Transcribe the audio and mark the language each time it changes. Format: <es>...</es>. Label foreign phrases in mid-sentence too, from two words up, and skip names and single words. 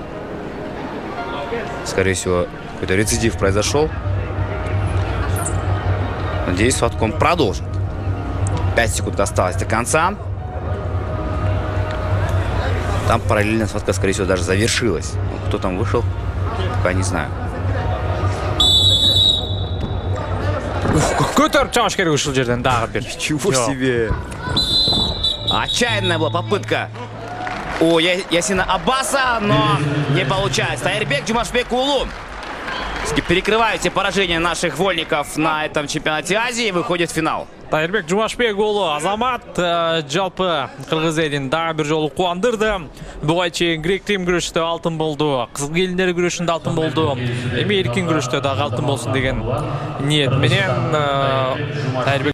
<ru>Скорее всего, какой-то рецидив произошел. Надеюсь, схватку он продолжит. 5 секунд осталось до конца. Там параллельно схватка, скорее всего, даже завершилась. Кто там вышел, пока не знаю.</ru> <ky>Көтөрүп чабыш керек ушул жерден дагы бир.</ky> <ru>Ничего себе! Отчаянная была попытка у Ясина Аббаса, но не получается. Тайырбек Жумашбек уулу перекрывают все поражения наших вольников на этом чемпионате Азии и выходит в финал.</ru> <ky>Тайырбек Жумашбек уулу Азамат жалпы кыргыз элин дагы бир жолу кубандырды. Буга чейин грек-рим күрөштө алтын болду, кызыл келиндер күрөшүндө алтын болду. Эми эркин күрөштө дагы алтын болсун деген ниет менен Тайырбек</ky>